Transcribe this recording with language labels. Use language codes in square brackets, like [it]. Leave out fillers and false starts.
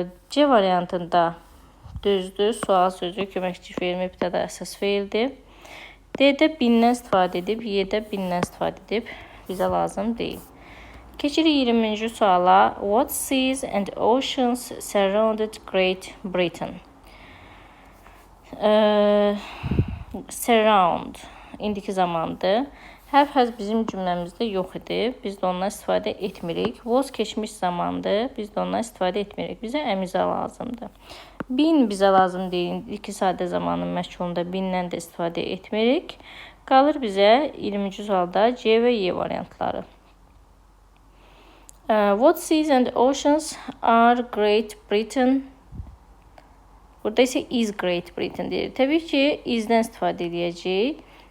[az] C variantında düzdür. Sual sözü köməkçi feil, mübtəda əsas feildir. D-də bindən istifadə edib, Y-də bindən istifadə edib. Bizə lazım deyil. Keçirik 20-ci suala. [en] What seas and oceans surrounded Great Britain? [az] Surround indiki zamandır. Have bizim cümləmizdə yox idi. Biz də ondan istifadə etmirik. Was keçmiş zamandır. Biz də ondan istifadə etmirik. Bizə əmizə lazımdır. Been bizə lazım deyil. İki sadə zamanın məchulunda bindən də istifadə etmirik. Qalır bizə 20-ci sualda C və Y variantları. [en] What seas and oceans are Great Britain? [az] Burada isə [en] is Great Britain [az] deyir. Təbii ki, isdən istifadə edəcəyik.